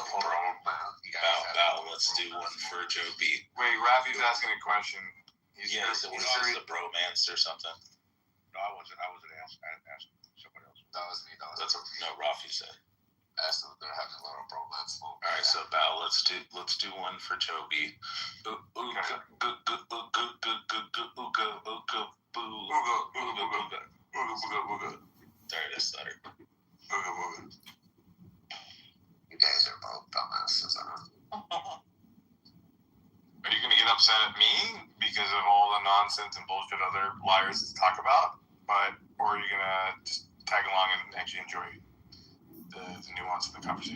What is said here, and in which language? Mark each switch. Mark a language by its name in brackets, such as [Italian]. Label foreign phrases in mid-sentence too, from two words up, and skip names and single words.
[English] Bow, let's do one for Joe B. Wait, Rafi's asking a question. He said, what is the bromance or something? No, I wasn't asking. I asked someone else. That was me. No, Rafi said. Asked them if they're having a little bromance. All right, so Bow, let's do one for Joe B. Ooga booga. There it is, stutter. Ooga booga. You guys are both dumbasses, huh? Are you going to get upset at me because of all the nonsense and bullshit other liars talk about? Or are you going to just tag along and actually enjoy the nuance of the conversation?